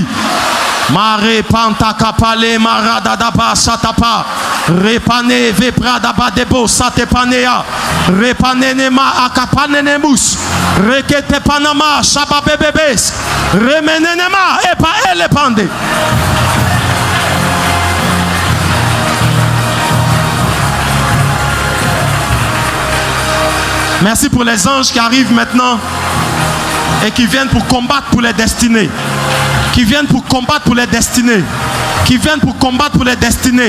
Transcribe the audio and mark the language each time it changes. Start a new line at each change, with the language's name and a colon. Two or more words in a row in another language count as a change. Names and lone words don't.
French: Mare panta kapale maradadaba satapa repane vepradaba debo satepanea repanenema akapanenemus rekete panama shababebebes remenenema epa elepande. Merci pour les anges qui arrivent maintenant et qui viennent pour combattre pour les destinées. Qui viennent pour combattre pour les destinées. Qui viennent pour combattre pour les destinées.